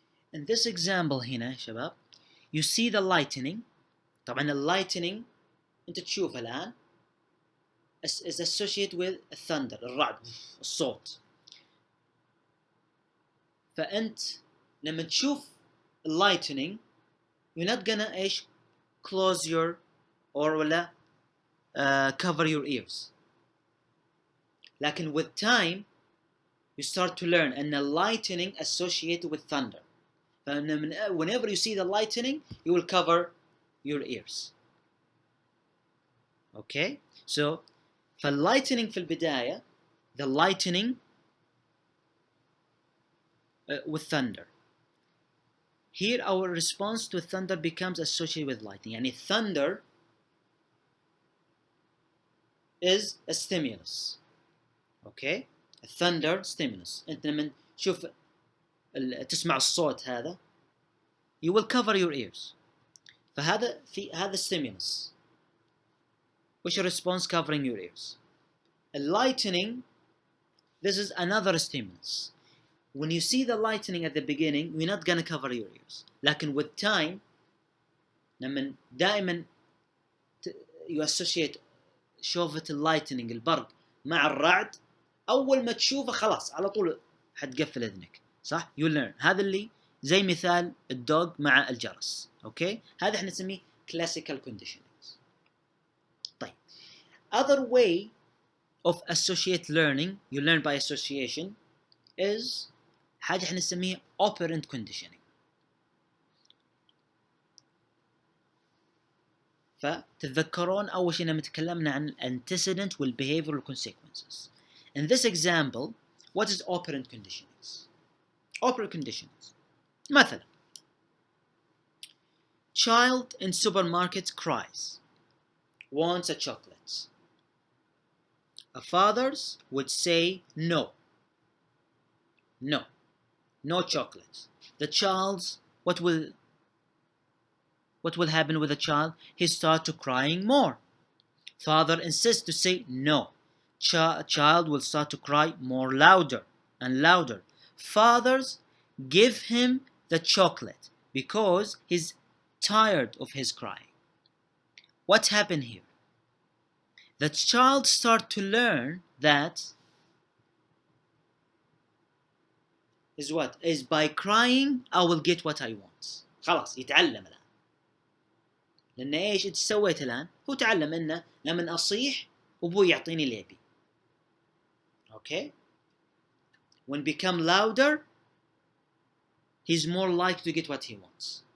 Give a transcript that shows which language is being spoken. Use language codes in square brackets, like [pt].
[en] in this example [ar] هنا شباب [en] you see the lightning. [ar] طبعا اللايتنينج انت تشوفه الان [en] is associated with thunder [ar] الرعد الصوت. فانت لما تشوف [en] lightning you're not gonna [ar] ايش [en] close your or [ar] ولا [en] cover your ears. [ar] لكن [en] with time you start to learn [ar] أن [en] lightning associated with thunder. whenever you see the lightning you will cover your ears. okay so [ar] فالlightning في البداية [en] the lightning with thunder. here our response to thunder becomes associated with lightning. [ar] يعني [en] thunder is a stimulus. okay thunder stimulus. [ar] انت لما تشوف تسمع الصوت هذا [en] you will cover your ears. [ar] فهذا هذا stimulus. [en] What's your response covering your ears? Lightening, this is another stimulus. When you see the lightening at the beginning, you're not gonna cover your ears. [ar] لكن [en] with time, [ar] لما دائما [en] you associate [ar] شوفة اللايتنينج البرق مع الرعد، أول ما تشوفه خلاص على طول حتقفل إذنك، صح؟ [en] You learn. [ar] هذا اللي زي مثال الدوغ مع الجرس. أوكي؟ هذا احنا نسميه [en] classical conditionings. [ar] طيب. [en] Other way of associate learning, you learn by association, is [ar] حاجة احنا نسميها [en] operant conditioning. [ar] فتتذكرون أول شيء لما تكلمنا عن antecedent والbehavioral consequences. [en] In this example, what is operant conditionings? Operant conditionings. [ar] مثلا, [en] child in supermarket cries, wants a chocolate. A fathers would say no, no chocolate. The child's, what will happen with the child? He starts to crying more. Father insists to say no. Child will start to cry more louder and louder. Fathers give him the chocolate because he's tired of his crying. What happened here? The child start to learn that is what? Is by crying I will get what I want. [ar] خلاص يتعلم الآن. لأن إيش أنت سويت الآن؟ هو تعلم إنه لما أصيح وأبوي يعطيني اللي يبي. [en] Okay? When become louder, he's more likely to get what he wants.